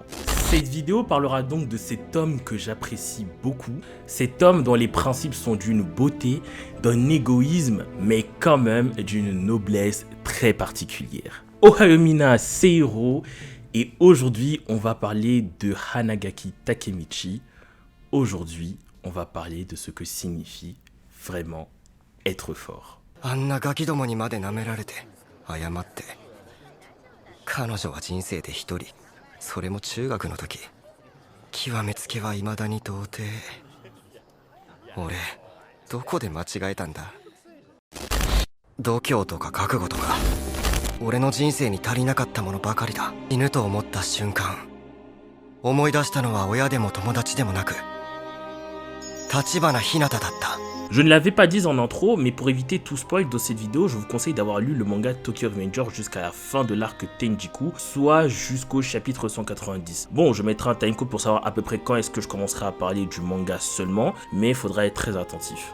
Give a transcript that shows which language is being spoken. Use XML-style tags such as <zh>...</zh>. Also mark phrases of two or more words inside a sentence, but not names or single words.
<fr>Cette vidéo parlera donc de cet homme que j'apprécie beaucoup, cet homme dont les principes sont d'une beauté, d'un égoïsme, mais quand même d'une noblesse très particulière.</fr> <ja>おはようみんな,</ja> <fr>c'est Hiro, et aujourd'hui on va parler de Hanagaki Takemichi. Aujourd'hui, on va parler de ce que signifie vraiment être fort.</fr> <ja>あんなガキどもにまで舐められて謝って。彼女は人生で一人、それも中学の時。極めつけは未だに童貞。俺どこで間違えたんだ。度胸とか覚悟とか俺の人生に足りなかったものばかりだ。死ぬと思った瞬間、思い出したのは親でも友達でもなく橘ひなただった。</ja> <fr>Je ne l'avais pas dit en intro, mais pour éviter tout spoil dans cette vidéo, je vous conseille d'avoir lu le manga Tokyo Revenger jusqu'à la fin de l'arc Tenjiku, soit jusqu'au chapitre 190. Bon, je mettrai un timecode pour savoir à peu près quand est-ce que je commencerai à parler du manga seulement, mais il faudra être très attentif.</fr>